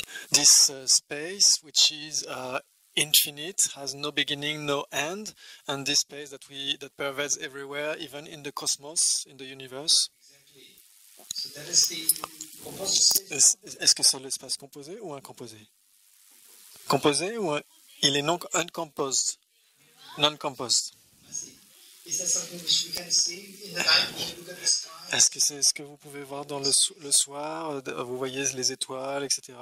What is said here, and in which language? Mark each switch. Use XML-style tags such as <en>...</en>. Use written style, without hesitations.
<en>this space which is infinite, has no beginning, no end, and this space that pervades everywhere, even in the cosmos, in the universe. So that is the composite space.</en> <fr>Est-ce que c'est l'espace composé ou incomposé? Composé ou il est non</fr> <en>uncomposed, non-composed? Is that something which we can see in the night when we look at the sky?</en> <fr>Est-ce que c'est ce que vous pouvez voir dans le soir? Vous voyez les étoiles, etc.</fr>